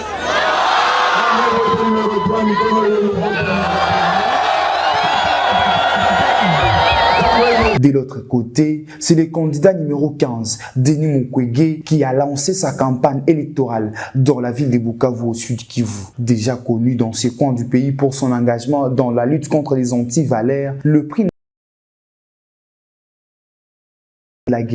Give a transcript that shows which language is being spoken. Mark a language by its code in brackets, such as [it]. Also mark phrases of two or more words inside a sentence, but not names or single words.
[sw] Numero 3 mikono yenu. [fr] De l'autre côté, c'est le candidat numéro 15, Denis Mukwege, qui a lancé sa campagne électorale dans la ville de Bukavu au sud Kivu. Déjà connu dans ces coins du pays pour son engagement dans la lutte contre les antivalaires, le prix de la